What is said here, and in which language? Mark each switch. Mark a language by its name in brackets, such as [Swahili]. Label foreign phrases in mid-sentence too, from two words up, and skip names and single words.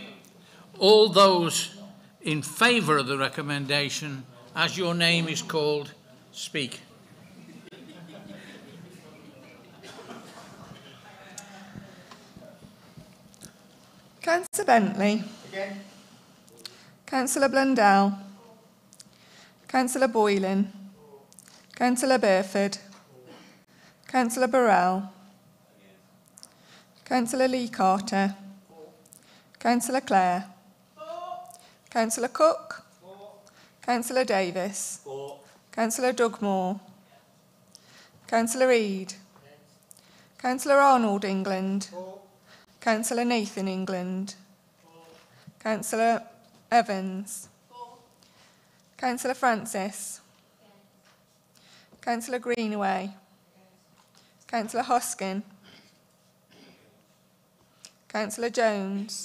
[English] All those in favour of the recommendation, as your name is called, speak. Councillor Bentley. Again. Councillor Blundell. Councillor Boylan. Councillor Burford. Councillor Burrell. Councillor Lee Carter. Councillor Clare. Councillor Cook. Councillor Davis. Councillor Dugmore. Councillor Reid. Councillor Arnold England. Councillor Nathan England. Councillor Evans. Councillor Francis. Councillor Greenaway. Councillor Hoskin. Councillor Jones.